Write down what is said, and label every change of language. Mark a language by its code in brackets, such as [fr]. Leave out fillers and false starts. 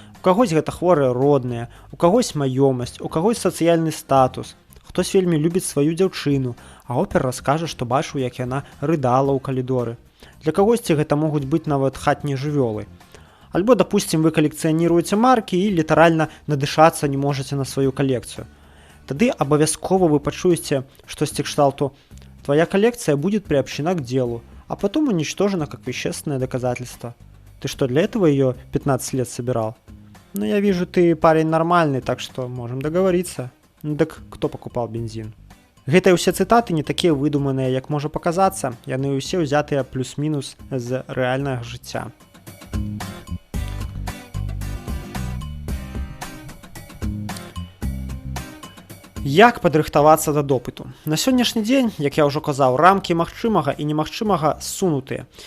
[be] У кагось гэта хворыя родныя, у кагось маёмасць, у кагось сацыяльны статус. Хтось вельмі любіць сваю дзяўчыну, а опер раскажа, што бачыў, як яна рыдала ў калідоры. Для кагосьці гэта могуць быць нават хатнія жывёлы. Альбо, допустим, вы калекцыяніруеце маркі і літаральна надышацца не можаце на сваю калекцыю. Тады абавязкова вы пачуеце штосьці кшталту [ru] «Твоя коллекция будет приобщена к делу, а потом уничтожена как вещественное доказательство». Ты что, для этого ее 15 лет собирал? Ну, я вижу, ты парень нормальный, так что можем договориться. Ну, так кто покупал бензин? [be] Гэтыя ўсе цытаты не такія выдуманыя, як можа паказацца. Яны ўсе ўзятыя плюс-мінус з рэальнага жыцця. Як падрыхтавацца да допыту? На сённяшні дзень, як я ўжо казаў, рамкі магчымага і немагчымага ссунутыя.